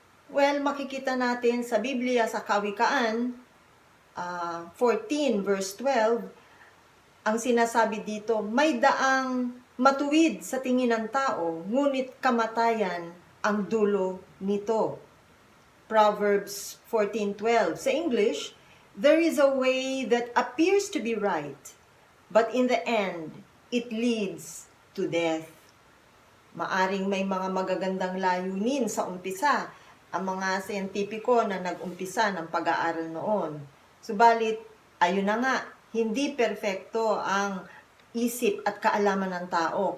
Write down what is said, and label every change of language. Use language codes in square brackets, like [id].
[tl] Well, makikita natin sa Biblia, sa Kawikaan 14 verse 12, ang sinasabi dito, may daang matuwid sa tingin ng tao, ngunit kamatayan ang dulo nito. [en] Proverbs 14:12. [tl] Sa English, [en] there is a way that appears to be right, but in the end, it leads to death. [tl] Maaring may mga magagandang layunin sa umpisa, ang mga siyentipiko na nag-umpisa ng pag-aaral noon. Subalit, ayun na nga, hindi perpekto ang isip at kaalaman ng tao.